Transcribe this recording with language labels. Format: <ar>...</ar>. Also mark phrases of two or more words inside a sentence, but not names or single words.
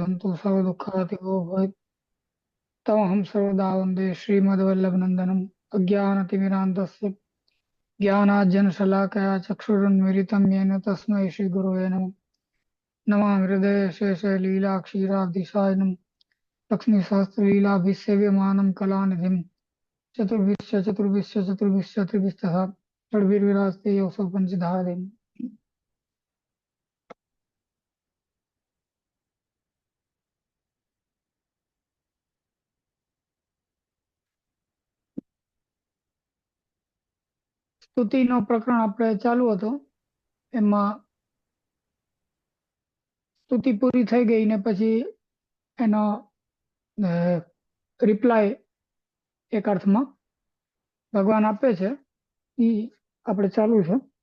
<sa>हन्तु सर्वदुःखातिको भवेत् तमहं सर्वदा वन्दे श्रीमद्वल्लभनन्दनम् अज्ञानतिमिरान्धस्य ज्ञानाञ्जनशलाकया चक्षुरुन्मीलितं येन तस्मै श्रीगुरवे नमः। नमामि हृदये शेषलीलाक्षीराब्धिसायनं लक्ष्मीसहस्रलीलाभिसेव्यमानं कलानिधिं चतुर्भिश्च षड्भिर्विराजते योऽसौ पञ्चधारेण।</sa> <gu>સ્તુતિનો પ્રકરણ આપણે ચાલુ હતો, એમાં સ્તુતિ પૂરી થઈ ગઈ ને પછી એનો રિપ્લાય એક અર્થમાં ભગવાન આપે છે એ આપણે ચાલુ છે.</gu>